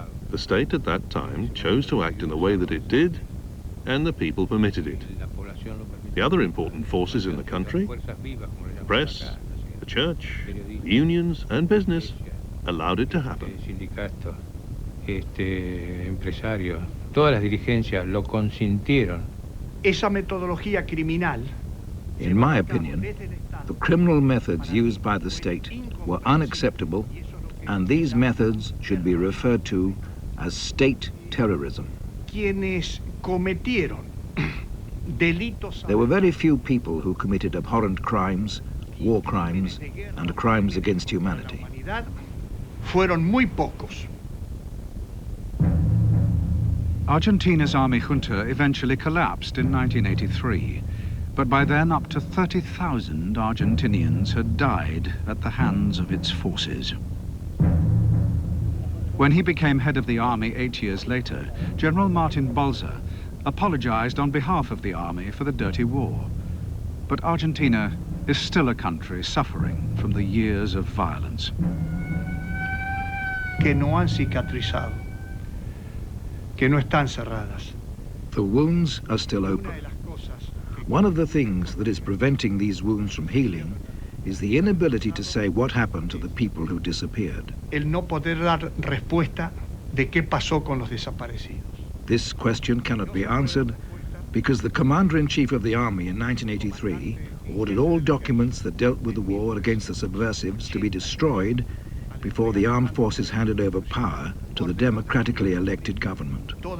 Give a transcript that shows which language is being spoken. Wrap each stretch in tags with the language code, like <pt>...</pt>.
<en>The state at that time chose to act in the way that it did, and the people permitted it. The other important forces in the country, the press, the church, the unions, and business, allowed it to happen.</en> <es>Todas las dirigencias lo consintieron. Esa metodología criminal.</es> <en>In my opinion, the criminal methods used by the state were unacceptable, and these methods should be referred to as state terrorism.</en> <es>Quienes cometieron delitos.</es> <en>There were very few people who committed abhorrent crimes, war crimes, and crimes against humanity.</en> <es>Fueron muy pocos.</es> <en>Argentina's army junta eventually collapsed in 1983, but by then up to 30,000 Argentinians had died at the hands of its forces. When he became head of the army 8 years later, General Martin Balsa apologized on behalf of the army for the Dirty War. But Argentina is still a country suffering from the years of violence.</en> <es>Que no han cicatrizado. Que no están cerradas.</es> <en>The wounds are still open. One of the things that is preventing these wounds from healing is the inability to say what happened to the people who disappeared.</en> <es>El no poder dar respuesta de qué pasó con los desaparecidos.</es> <en>This question cannot be answered because the Commander-in-Chief of the Army in 1983 ordered all documents that dealt with the war against the subversives to be destroyed before the armed forces handed over power to the democratically elected government.</en>